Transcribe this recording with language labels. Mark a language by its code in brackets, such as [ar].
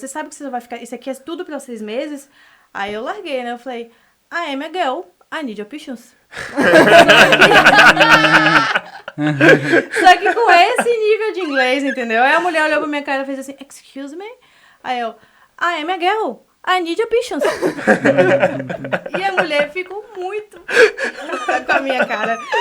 [pt] Você sabe que você vai ficar, isso aqui é tudo pra 6 meses? Aí eu larguei, né? Eu falei, [en] I am a girl, I need your patience. [pt] Só que com esse nível de inglês, entendeu? Aí a mulher olhou pra minha cara e fez assim, [en] excuse me? [pt] Aí eu, [en] I am a girl, I need your patience. [pt] E a mulher ficou muito com a minha cara.